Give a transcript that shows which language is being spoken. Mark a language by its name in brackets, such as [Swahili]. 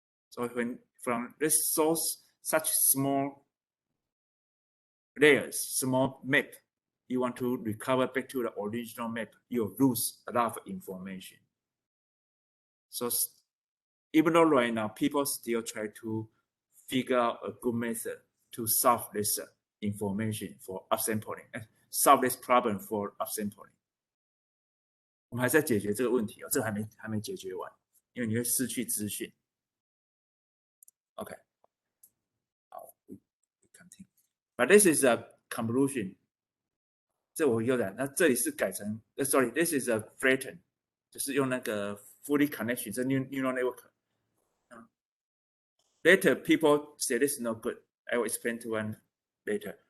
[English] So when from this source, such small layers, small map, you want to recover back to the original map, you'll lose a lot of information. So even though right now people still try to figure out a good method to solve this information for upsampling, solve this problem for upsampling. [Chinese] 我们还在解决这个问题哦，这个还没解决完，因为你会失去资讯。 [English] OK， 好 ，we continue. But this is a convolution. [Chinese] 这我又讲，那这里是改成， [English] sorry, this is a flatten， [Chinese] 就是用那个 [English] fully connection， 这 neural network。 Later, people say this is not good. I will explain to one later.